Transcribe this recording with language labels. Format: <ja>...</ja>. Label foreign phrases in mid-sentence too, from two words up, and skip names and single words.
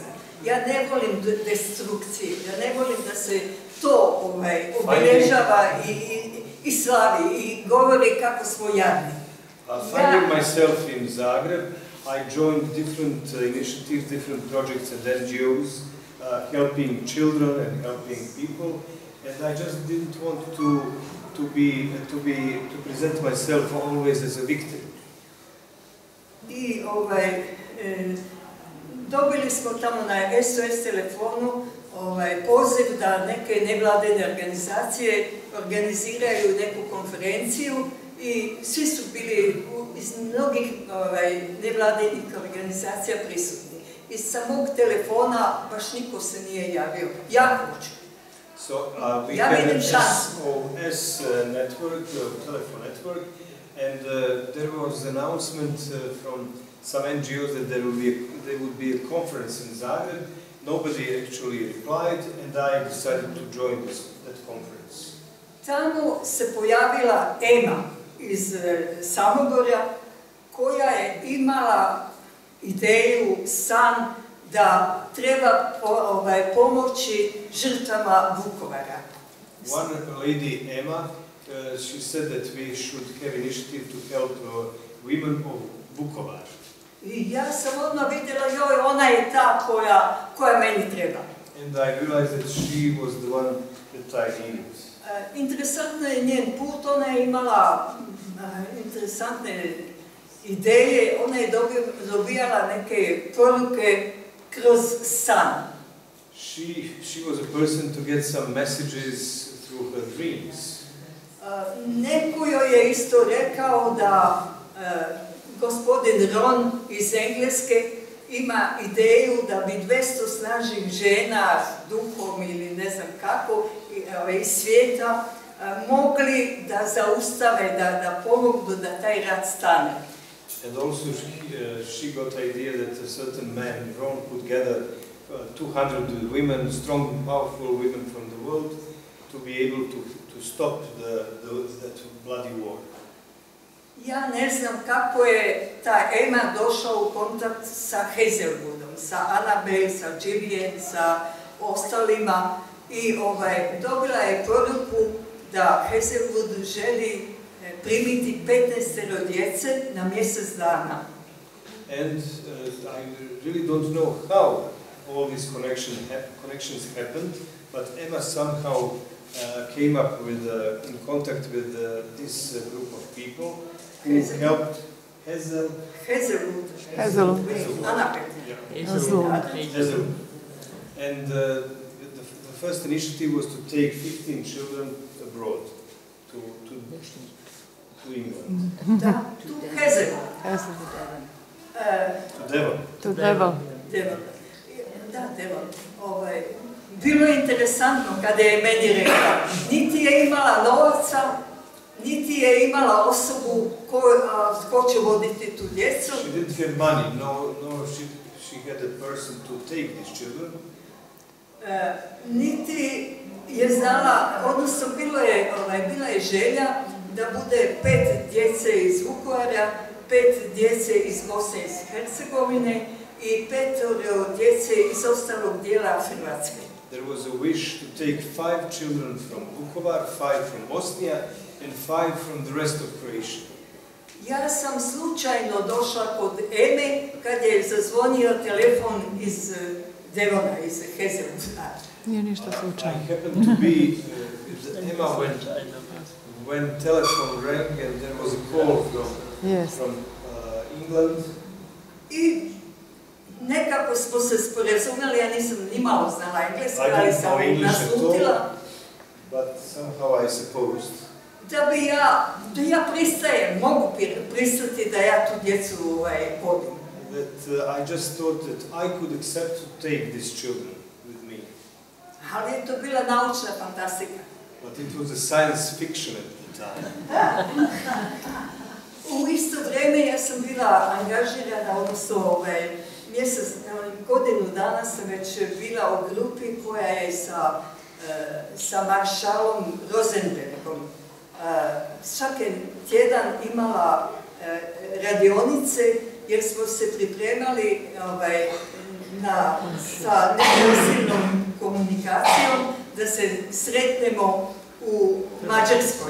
<hr>Ja ne volim destrukcije, ja ne volim da se to obilježava i slavi i govori kako smo jadni.</hr> <en>Finding myself in Zagreb, I joined different initiatives, different projects and NGOs, helping children and helping people, and I just didn't want to present myself always as a victim.</en> <hr>I dobili smo tamo na SOS telefonu poziv da neke nevladine organizacije organiziraju neku konferenciju i svi su bili iz mnogih nevladinih organizacija prisutni. Iz samog telefona baš niko se nije javio. Ja hoću.</hr> <en>We had an SOS network, telephone network, and there was an announcement from some NGOs that there would be a conference in Zagreb. Nobody actually replied, and I decided to join that conference.</en> <hr>Tamo se pojavila Ema iz Samobora, koja je imala ideju, san, da treba pomoći žrtvama Vukovara.</hr> <en>One lady, Emma, she said that we should have initiative to help women of Vukovar.</en> <hr>I ja sam odmah vidjela, ona je ta koja meni treba.</hr> <en>And I realized that she was the one that I needed.</en> <hr>Interesantno je njen put, ona je imala interesantne ideje, ona je dobijala neke poruke kroz san.</hr> <en>She was a person to get some messages through her dreams.</en> <hr>Neko joj je isto rekao da gospodin Ron iz Engleske ima ideju da bi 200 snažnih žena duhom ili ne znam kako iz svijeta mogli da zaustave, da pomognu da taj rat stane.</hr> <en>And also she got the idea that a certain man, Ron, could gather 200 women, strong and powerful women from the world, to be able to stop that bloody war.</en> <hr>Ja ne znam kako je ta Emma došla u kontakt sa Hazelwoodom, sa Annabelle, sa Vivian, sa ostalima i dobila je poruku da Hazelwood želi primiti 15 djece na mjesec dana.</hr> <en>And I really don't know how all these connections happened, but Emma somehow came up with in contact with this group of people who helped Hazelwood. And the first initiative was to take 15 children abroad to England. To Hazelwood. To Devon.</en> <hr>Da, Devon. Bilo je interesantno kada je meni rekla, niti je imala novaca, niti je imala osobu ko će voditi tu djecu.</hr> <en>She didn't have money, no, she had a person to take these children.</en> <hr>Niti je znala, odnosno bila je želja da bude 5 djece iz Vukovara, 5 djece iz Bosne i Hercegovine i 5 djece iz ostalog dijela Hrvatske.</hr> <en>There was a wish to take 5 children from Vukovar, 5 from Bosnia, and 5 from the rest of Croatia.</en> <hr>Ja sam slučajno došla kod Eme kad je zazvonio telefon iz Devona iz Hazelwooda. Nije ništa slučajno.</hr> <en>I happened to be, Emma, when telephone rang and there was a call from England.</en> <hr>I nekako smo se sporazumeli, ja nisam ni malo znala engleski, ali sam naslutila.</hr> <en>But somehow I supposed.</en> <hr>Da ja pristajem, mogu pristati da ja tu djecu vodim.</hr> <en>That I just thought that I could accept to take these children with me.</en> <hr>Ali je to bila naučna fantastika.</hr> <en>But it was a science fiction at the time.</en> <hr>U isto vrijeme ja sam bila angažirana, odnosno godinu dana sam već bila u grupi koja je sa maršalom Rosenbergom svaki tjedan imala radionice jer smo se pripremali sa neposrednom komunikacijom da se sretnemo u Mađarskoj.</hr>